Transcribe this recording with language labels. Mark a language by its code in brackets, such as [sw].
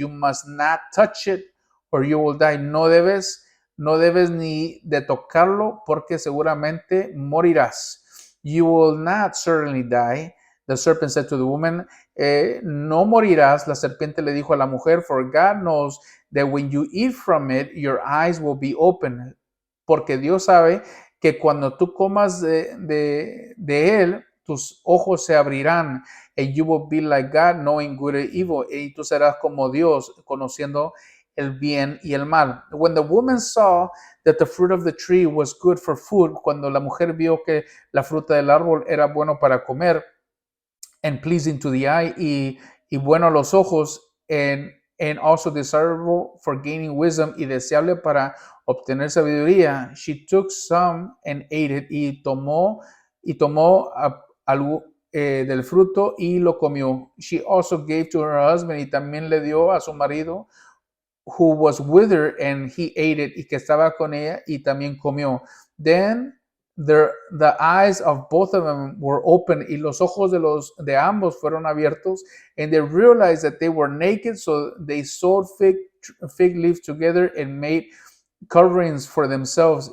[en] You must not touch it or you will die. [es] No debes ni de tocarlo porque seguramente morirás. [en] You will not certainly die. The serpent said to the woman, [es] no morirás. La serpiente le dijo a la mujer, [en] for God knows that when you eat from it, your eyes will be open. [es] Porque Dios sabe que cuando tú comas de él, tus ojos se abrirán. [en] And you will be like God, knowing good and evil. [es] Y tú serás como Dios, conociendo el bien y el mal. [en] When the woman saw that the fruit of the tree was good for food, [es] cuando la mujer vio que la fruta del árbol era bueno para comer, [en] and pleasing to the eye, [es] y bueno a los ojos, [en] and also desirable for gaining wisdom, [es] y deseable para obtener sabiduría, [en] she took some and ate it, [es] y tomó algo del fruto y lo comió. [en] She also gave to her husband, [es] y también le dio a su marido, [en] who was with her, and he ate it, [es] y que estaba con ella y también comió. [en] Then the eyes of both of them were open, [es] y los ojos de ambos fueron abiertos, [en] and they realized that they were naked, so they sewed fig leaves together and made coverings for themselves.